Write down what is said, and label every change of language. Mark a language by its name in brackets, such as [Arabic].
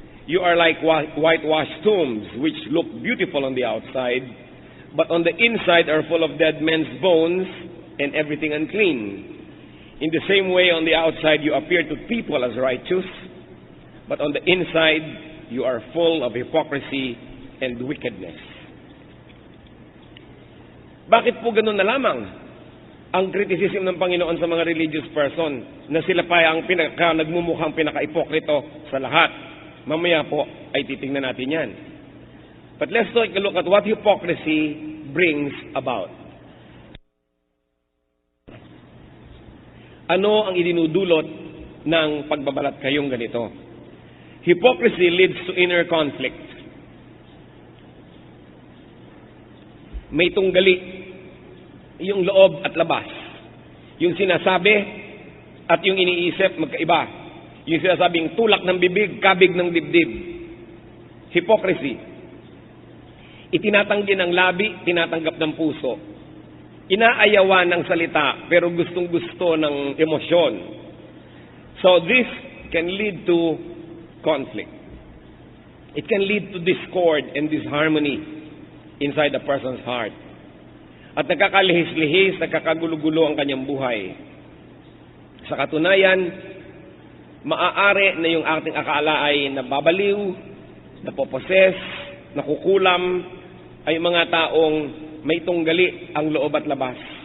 [English] You are like whitewashed tombs, which look beautiful on the outside, but on the inside are full of dead men's bones and everything unclean. In the same way, on the outside you appear to people as righteous, but on the inside you are full of hypocrisy and wickedness. [Filipino] Bakit po ganun na lamang ang criticism ng Panginoon sa mga religious person na sila pa ang nagmumukhang pinaka-ipokrito sa lahat? Mamaya po ay titingnan natin yan. [English] But let's take a look at what hypocrisy brings about. [Filipino] Ano ang idinudulot ng pagbabalat kayong ganito? [English] Hypocrisy leads to inner conflict. [Filipino] May tunggali yung loob at labas. Yung sinasabi at yung iniisip magkaiba. Yung sinasabing tulak ng bibig, kabig ng dibdib. Hypocrisy. Itinatanggi ng labi, tinatanggap ng puso. Inaayawan ng salita, pero gustong-gusto ng emosyon. [English] So this can lead to conflict. It can lead to discord and disharmony inside a person's heart. [Filipino] At nagkakalihis-lihis, nagkakagulo-gulo ang kanyang buhay. Sa katunayan, maaari na yung ating akala ay nababaliw, napoposes, nakukulam, ay mga taong may tunggali ang loob at labas.